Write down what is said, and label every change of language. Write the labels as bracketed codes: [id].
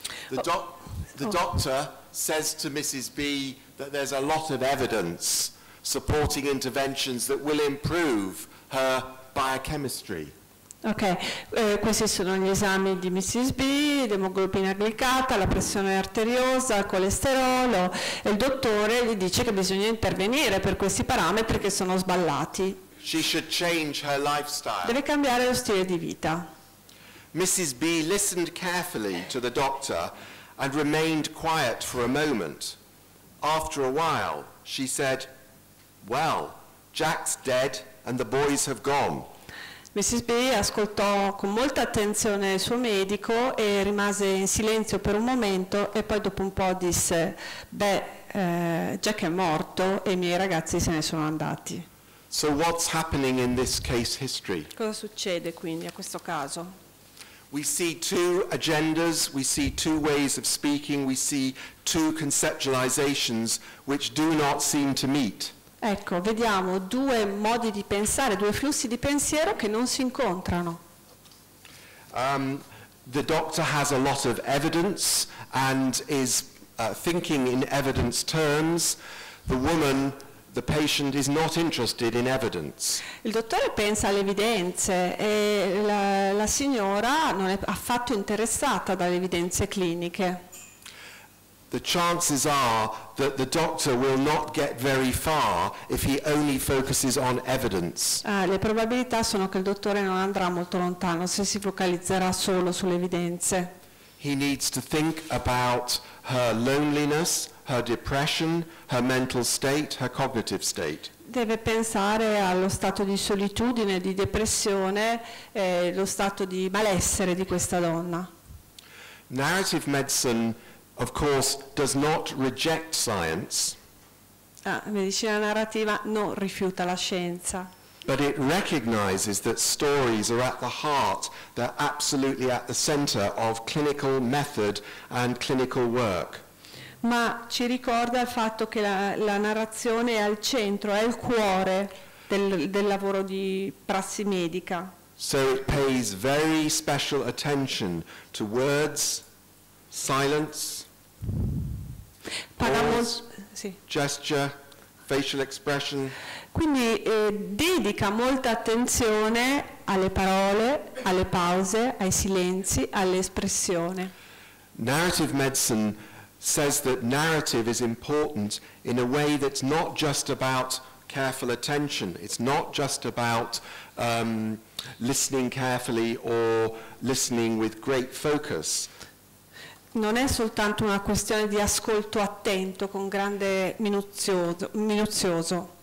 [en] The doctor says to Mrs. B that there's a lot of evidence supporting interventions that will improve her biochemistry. [it] Ok, questi sono gli esami di Mrs. B, l'emoglobina glicata, la pressione arteriosa, il colesterolo, e il dottore gli dice che bisogna intervenire per questi parametri che sono sballati. [en] She should change her lifestyle. [it] Deve cambiare lo stile di vita. [en] Mrs. B listened carefully to the doctor and remained quiet for a moment. After a while, she said, "Well, Jack's dead and the boys have gone." Mrs. [it] B ascoltò con molta attenzione il suo medico e rimase in silenzio per un momento e poi dopo un po' disse, Jack è morto e i miei ragazzi se ne sono andati. [en] So what's happening in this case history? [it] Cosa succede quindi a questo caso? [en] We see 2 agendas, we see 2 ways of speaking, we see 2 conceptualizations which do not seem to meet. [it] Ecco, vediamo 2 modi di pensare, 2 flussi di pensiero che non si incontrano. [en] The doctor has a lot of evidence and is thinking in evidence terms. The woman, the patient, is not interested in evidence. [it] Il dottore pensa alle evidenze e la signora non è affatto interessata dalle evidenze cliniche. [en] The chances are that the doctor will not get very far if he only focuses on evidence. [it] Le probabilità sono che il dottore non andrà molto lontano se si focalizzerà solo sulle evidenze. [en] He needs to think about her loneliness, her depression, her mental state, her cognitive state. [it] Deve pensare allo stato di solitudine, di depressione, lo stato di malessere di questa donna. [en] Narrative medicine, of course, does not reject science. [it] La medicina narrativa non rifiuta la scienza. [en] But it recognizes that stories are at the heart, they're absolutely at the center of clinical method and clinical work. [it] Ma ci ricorda il fatto che la narrazione è al centro, è il cuore del lavoro di prassi medica. [en] So it pays very special attention to words, silence, pause, gesture, facial expression. [it] Quindi dedica molta attenzione alle parole, alle pause, ai silenzi, all'espressione. [en] Narrative medicine says that narrative is important in a way that's not just about careful attention. It's not just about listening carefully or listening with great focus. [it] Non è soltanto una questione di ascolto attento con grande minuzioso.